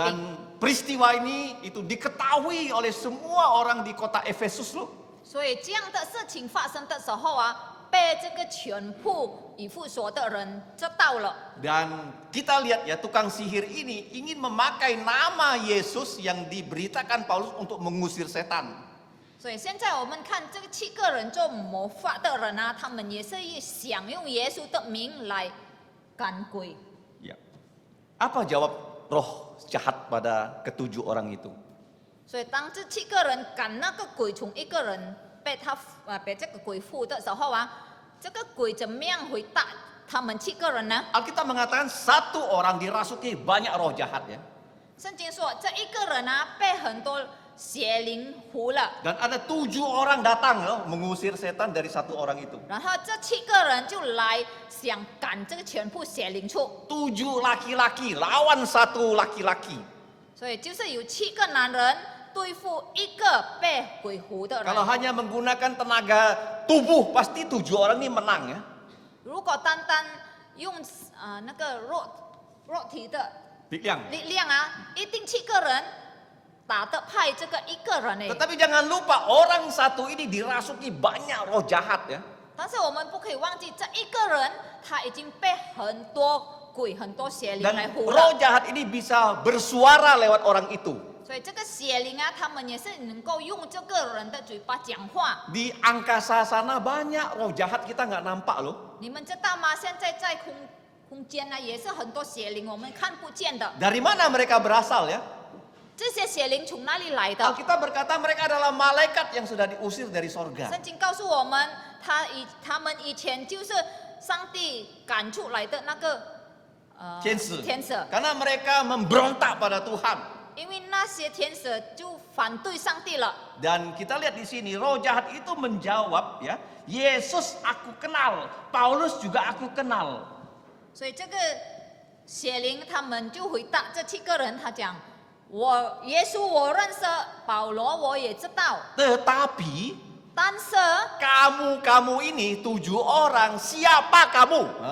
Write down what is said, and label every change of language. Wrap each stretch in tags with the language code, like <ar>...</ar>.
<id>Dan peristiwa ini itu diketahui oleh semua orang di kota Efesus loh.</id> <zh>所以这样的事情发生的时候啊，被这个全部以弗所的人知道了。</zh> <id>Dan kita lihat ya tukang sihir ini ingin memakai nama Yesus yang diberitakan Paulus untuk mengusir setan.</id> <zh>所以现在我们看这个7个人做魔法的人啊，他们也是想用耶稣的名来赶鬼。</zh> <id>Ya. Apa jawab roh jahat pada ketujuh orang itu?</id> <zh>所以当这7个人赶那个鬼从一个人被这个鬼附的时候啊，这个鬼怎么样回答他们7个人呢？</zh> <id>Alkitab mengatakan satu orang dirasuki banyak roh jahat ya.</id> <zh>圣经说这一个人啊被很多邪灵附了，</zh> <id>Dan ada 7 orang datang loh mengusir setan dari satu orang itu.</id> <zh>然后这7个人就来想赶这个全部邪灵出，</zh> <id>7 laki-laki lawan 1 laki-laki.</id> <zh>所以就是有7个男人对付一个被鬼附的人。</zh> <id>Kalau hanya menggunakan tenaga tubuh pasti 7 orang ini menang ya.</id> <zh>如果单单用那个肉体的 力量啊，一定7个人打得败这个一个人哎。</zh> <id>Tetapi jangan lupa orang satu ini dirasuki banyak roh jahat ya.</id> <zh>但是我们不可以忘记，这一个人他已经被很多鬼、很多邪灵来</zh> <id>Dan</id> <zh>附</zh> <id>roh</id> <zh>了。</zh> <id>jahat ini bisa bersuara lewat orang itu.</id> <zh>所以这个邪灵啊，他们也是能够用这个人的嘴巴讲话。</zh> <id>Di angkasa sana banyak roh jahat kita nggak nampak loh.</id> <zh>你们知道吗？现在在空间呢，也是很多邪灵，我们看不见的。</zh> <id>Dari mana mereka berasal ya?</id> <zh>这些邪灵从哪里来的？</zh> <id>Alkitab berkata mereka adalah malaikat yang sudah diusir dari sorga.</id> <zh>圣经告诉我们，他们以前就是上帝赶出来的那个天使. 天使，</zh> <id>Karena mereka memberontak pada Tuhan.</id> <zh>因为那些天使就反对上帝了。</zh> <id>Dan kita lihat di sini roh jahat itu menjawab ya, Yesus aku kenal, Paulus juga aku kenal.</id> <zh>所以这个邪灵他们就回答这7个人，他讲：耶稣我认识，保罗我也知道，</zh> <id>Tetapi</id> <zh>但是</zh> <id>kamu ini 7 orang siapa kamu?</id>